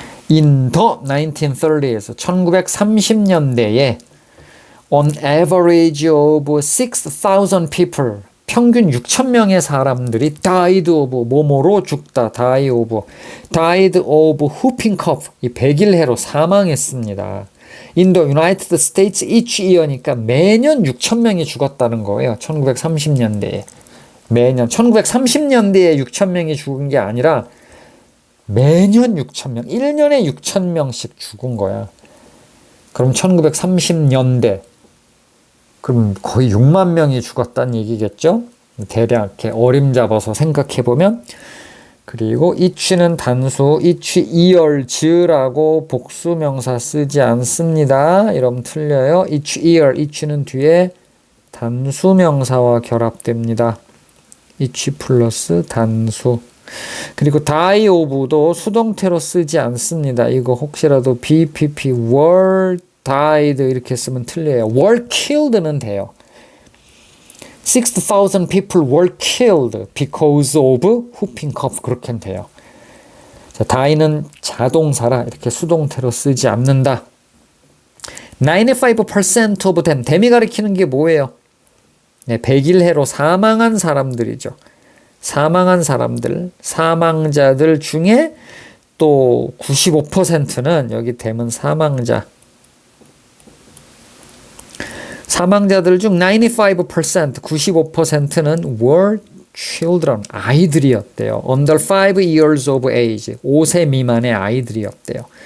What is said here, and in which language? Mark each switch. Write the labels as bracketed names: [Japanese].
[English] In the 1930s, [Korean] 1930년대에 [English] on average of 6,000 people, [Korean] 평균 6,000명의 사람들이 [English] died of, [Korean] 뭐뭐로 죽다, [English] died of whooping cough, [Korean] 이 백일해로 사망했습니다. [English] In the United States each year니까 [Korean] 매년 6,000명이 죽었다는 거예요. 1930년대에. 매년, 1930년대에 6,000명이 죽은 게 아니라 매년 6,000명, 1년에 6,000명씩 죽은 거야. 그럼 1930년대, 그럼 거의 6만 명이 죽었다는 얘기겠죠? 대략 이렇게 어림잡아서 생각해보면. 그리고 each는 단수, each years라고 복수명사 쓰지 않습니다. 이러면 틀려요. each year, each는 뒤에 단수명사와 결합됩니다. each 플러스 단수. 그리고 die of도 수동태로 쓰지 않습니다. 이거 혹시라도 BPP, were died 이렇게 쓰면 틀려요. [English] were killed [Korean] 는 돼요. [English] 6,000 people were killed because of whooping cough [Korean] 그렇게 돼요. 자, die는 자동사라 이렇게 수동태로 쓰지 않는다. [English] 95% of them, [Korean] them이 가리키는 게 뭐예요? 네, 백일해로 사망한 사람들이죠. 사망한 사람들, 사망자들 중에 또 95%는 여기 them은 사망자. 사망자들 중 95%, 95%는 [English] were children, [Korean] 아이들이었대요. [English] under 5 years of age, [Korean] 5세 미만의 아이들이었대요.